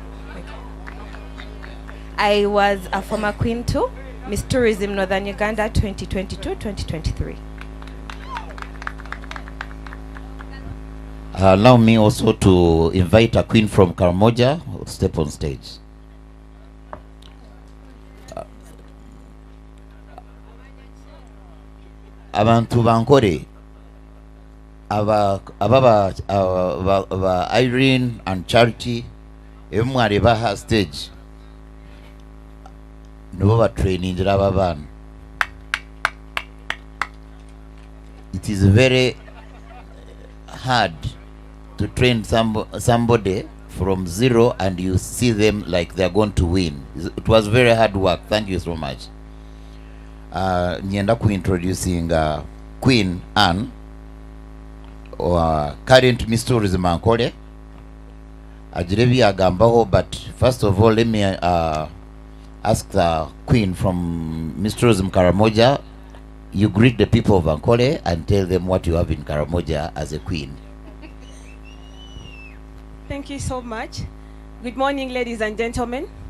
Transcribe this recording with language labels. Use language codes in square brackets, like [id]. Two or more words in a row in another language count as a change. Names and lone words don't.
[en] I was a former queen too. Miss Tourism Northern Uganda 2022-2023. Allow me also to invite a queen from Karamoja who step on stage. [nyn] Abantu bankore aba Irene and Charity emware baha stage no training abana. [en] It is very hard to train somebody from zero and you see them like they're going to win. It was very hard work. Thank you so much. Nienda introducing Queen Anne, or current Miss Tourism Ankole. [nyn] Ajirebi agambaho, [en] but first of all let me ask the Queen from Miss Tourism Karamoja. You greet the people of Ankole and tell them what you have in Karamoja as a queen. Thank you so much. Good morning, ladies and gentlemen.